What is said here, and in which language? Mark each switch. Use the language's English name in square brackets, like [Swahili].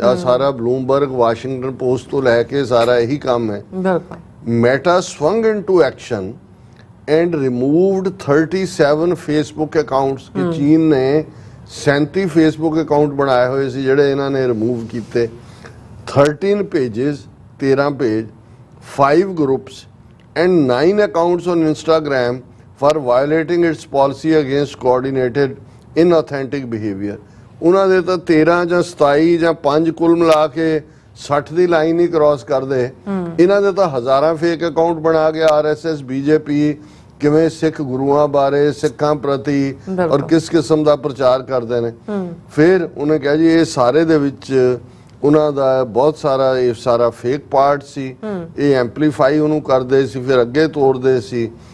[Punjabi] ਆ ਸਾਰਾ Bloomberg, Washington post ਤੋਂ ਲੈ ਕੇ ਸਾਰਾ ਇਹੀ ਕੰਮ ਹੈ। ਬਿਲਕੁਲ। [English] Meta swung into action and removed 37 Facebook accounts [Punjabi] ਕਿ ਚੀਨ ਨੇ 37 Facebook ਅਕਾਊਂਟ ਬਣਾਏ ਹੋਏ ਸੀ ਜਿਹੜੇ ਇਹਨਾਂ ਨੇ ਰਿਮੂਵ ਕੀਤੇ। [English] 13 pages [Punjabi] 13 page, [English] 5 groups and 9 accounts on Instagram for violating its policy against coordinated inauthentic behavior। [Punjabi] ਉਹਨਾਂ ਦੇ ਤਾਂ 13 ਜਾਂ 27 ਜਾਂ 5 ਕੁੱਲ ਮਿਲਾ ਕੇ 60 ਦੀ ਲਾਈਨ ਹੀ ਕ੍ਰਾਸ ਕਰਦੇ। ਇਹਨਾਂ ਦੇ ਤਾਂ ਹਜ਼ਾਰਾਂ ਫੇਕ ਅਕਾਊਂਟ ਬਣਾ ਕੇ RSS BJP ਕਿਵੇਂ ਸਿੱਖ ਗੁਰੂਆਂ ਬਾਰੇ, ਸਿੱਖਾਂ ਪ੍ਰਤੀ ਔਰ ਕਿਸ ਕਿਸਮ ਦਾ ਪ੍ਰਚਾਰ ਕਰਦੇ ਨੇ। ਫਿਰ ਉਹਨੇ ਕਿਹਾ ਜੀ ਇਹ ਸਾਰੇ ਦੇ ਵਿੱਚ ਉਹਨਾਂ ਦਾ ਬਹੁਤ ਸਾਰਾ, ਇਹ ਸਾਰਾ ਫੇਕ ਪਾਰਟ ਸੀ, ਇਹ ਐਂਪਲੀਫਾਈ ਉਹਨੂੰ ਕਰਦੇ ਸੀ, ਫਿਰ ਅੱਗੇ ਤੋਰਦੇ ਸੀ।